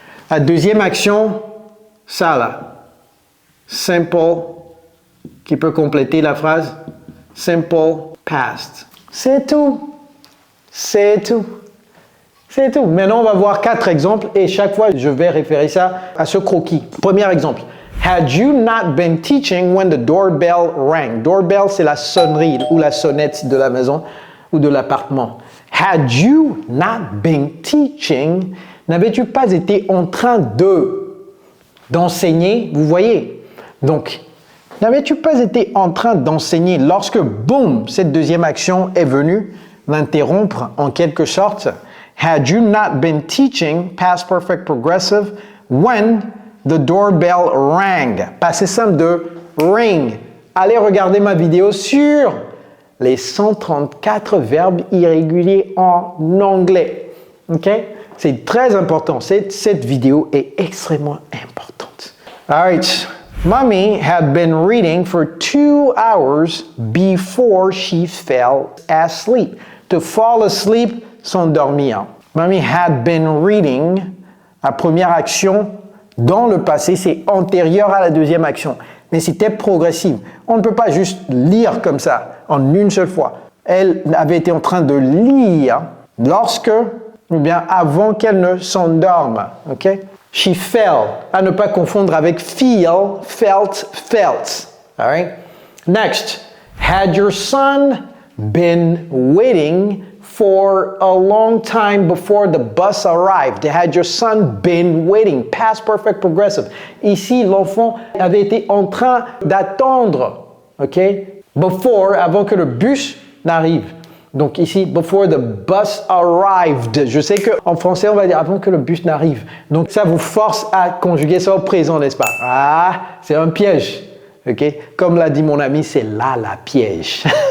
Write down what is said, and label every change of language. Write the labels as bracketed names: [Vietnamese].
[French] La deuxième action, ça là. Simple, qui peut compléter la phrase. Simple past. C'est tout. C'est tout. C'est tout. Maintenant, on va voir 4 exemples et chaque fois, je vais référer ça à ce croquis. Premier exemple. [English] Had you not been teaching when the doorbell rang? [French] Doorbell, c'est la sonnerie ou la sonnette de la maison ou de l'appartement. [English] Had you not been teaching? [French] N'avais-tu pas été en train d'enseigner? Vous voyez? Donc, n'avais-tu pas été en train d'enseigner lorsque, boum, cette deuxième action est venue l'interrompre en quelque sorte? [English] Had you not been teaching, past perfect progressive, when the doorbell rang? [French] Passé simple de ring. Allez regarder ma vidéo sur les 134 verbes irréguliers en anglais. Ok? C'est très important. Cette vidéo est extrêmement importante. [English] Alright. Mommy had been reading for 2 hours before she fell asleep. To fall asleep, s'endormir. Mommy had been reading. [French] La première action dans le passé, c'est antérieur à la deuxième action. Mais c'était progressif. On ne peut pas juste lire comme ça, en une seule fois. Elle avait été en train de lire lorsque, ou bien avant qu'elle ne s'endorme. Ok? [English] She fell. [French] À ne pas confondre avec feel, felt, felt. [English] All right? Next. Had your son been waiting for a long time before the bus arrived? Had your son been waiting? Past perfect progressive. [French] Ici, l'enfant avait été en train d'attendre, ok? Before, avant que le bus n'arrive. Donc ici, before the bus arrived. Je sais qu'en français, on va dire avant que le bus n'arrive. Donc ça vous force à conjuguer ça au présent, n'est-ce pas? Ah, c'est un piège. Okay? Comme l'a dit mon ami, c'est là la piège.